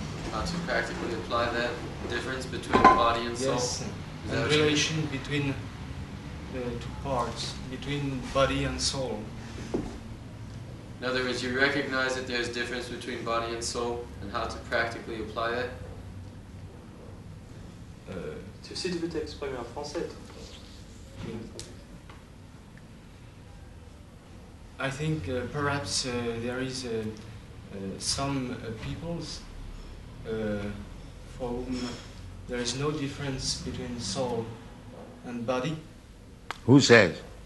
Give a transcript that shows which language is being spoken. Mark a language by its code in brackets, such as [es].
[en] How to practically apply that difference between body and soul. Yes, the relation between the two parts, between body and soul. In other words, you recognize that there's difference between body and soul, and how to practically apply that. [fr] Si tu veux t'exprimer en français. [en] I think perhaps there is some peoples for whom there is no difference between soul and body. Who says?